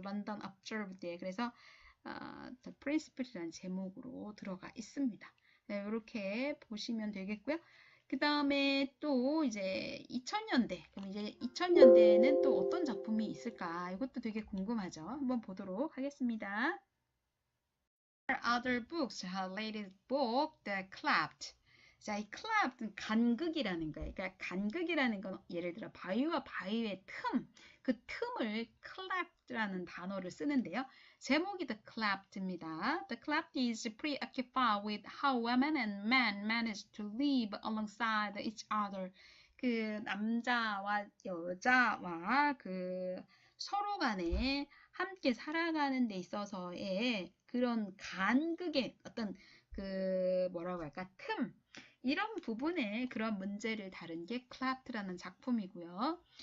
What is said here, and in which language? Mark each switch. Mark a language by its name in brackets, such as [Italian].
[Korean] 런던 업저브드에. 그래서 The Principle이라는 제목으로 들어가 있습니다. 네, 이렇게 보시면 되겠고요. 그 다음에 또 이제 2000년대, 그럼 이제 2000년대에는 또 어떤 작품이 있을까? 이것도 되게 궁금하죠. 한번 보도록 하겠습니다. [English] Other books, her latest book, The Clapped. [Korean] 자, 이 clapped는 간극이라는 거예요. 그러니까 간극이라는 건 예를 들어 바위와 바위의 틈, 그 틈을 clapped라는 단어를 쓰는데요. 제목이 The Clapped입니다. [English] The Clapped is preoccupied with how women and men manage to live alongside each other. [Korean] 그 남자와 여자와 그 서로 간에 함께 살아가는 데 있어서의 그런 간극의 어떤 그 뭐라고 할까 틈 이런 부분에 그런 문제를 다룬 게 클래프트라는 작품이고요.